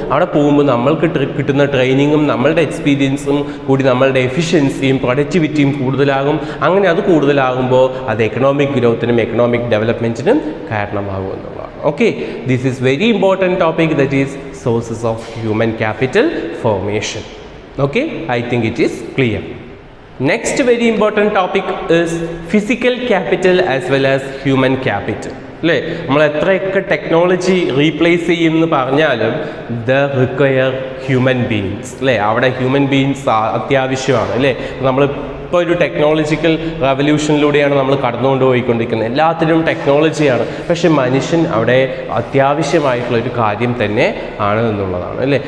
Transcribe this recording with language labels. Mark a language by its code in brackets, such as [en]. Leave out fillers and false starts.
[ml] അവിടെ പോകുമ്പോൾ നമ്മൾക്ക് കിട്ടുന്ന ട്രെയിനിങ്ങും നമ്മളുടെ എക്സ്പീരിയൻസും കൂടി നമ്മളുടെ എഫിഷ്യൻസിയും പ്രൊഡക്ടിവിറ്റിയും കൂടുതലാകും. അങ്ങനെ അത് കൂടുതലാകുമ്പോൾ അത് എക്കണോമിക് ഗ്രോത്തിനും എക്കണോമിക് ഡെവലപ്മെൻറ്റിനും കാരണമാകും എന്നുള്ളതാണ്. [en] Okay, this is very important topic, that is sources of human capital formation. Okay, I think it is clear. Next very important topic is physical capital as well as human capital അല്ലേ. [ml] നമ്മൾ എത്രയൊക്കെ technology replace ചെയ്യുമെന്ന് പറഞ്ഞാലും the require human beings അല്ലേ. അവിടെ human beings അത്യാവശ്യമാണ് അല്ലേ. നമ്മൾ ഇപ്പോൾ ഒരു ടെക്നോളജിക്കൽ റവല്യൂഷനിലൂടെയാണ് നമ്മൾ കടന്നുകൊണ്ട് പോയിക്കൊണ്ടിരിക്കുന്നത്. എല്ലാത്തിനും ടെക്നോളജിയാണ്, പക്ഷേ മനുഷ്യൻ അവിടെ അത്യാവശ്യമായിട്ടുള്ളൊരു കാര്യം തന്നെ ആണ് എന്നുള്ളതാണ് അല്ലേ.